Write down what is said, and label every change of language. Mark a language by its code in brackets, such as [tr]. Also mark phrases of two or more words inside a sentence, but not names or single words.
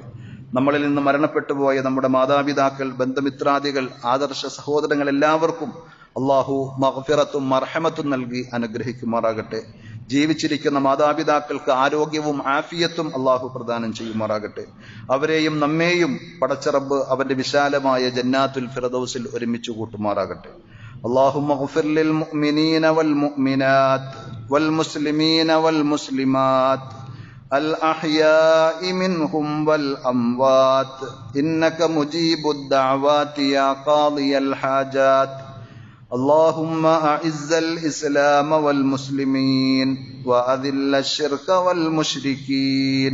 [ml] നമ്മളിൽ നിന്ന് മരണപ്പെട്ടു പോയ നമ്മുടെ മാതാപിതാക്കൾ, ബന്ധുമിത്രാദികൾ, ആദർശ സഹോദരങ്ങൾ എല്ലാവർക്കും അള്ളാഹു മഗ്ഫിറത്തും മർഹമത്തും നൽകി അനുഗ്രഹിക്കുമാറാകട്ടെ. ജീവിച്ചിരിക്കുന്ന മാതാപിതാക്കൾക്ക് ആരോഗ്യവും ആഫിയത്തും അള്ളാഹു പ്രദാനം ചെയ്യുമാറാകട്ടെ. അവരെയും നമ്മെയും പടച്ച റബ്ബ് അവന്റെ വിശാലമായ [ar] جنات الفردوس [ml] ഒരുമിച്ച് കൂട്ടുമാറാകട്ടെ. [ar] اللهم اغفر للمؤمنين والمؤمنات والمسلمين والمسلمات الأحياء منهم والأموات إنك مجيب الدعوات يا قاضي الحاجات. اللهم أعز الإسلام والمسلمين وأذل الشرك والمشركين.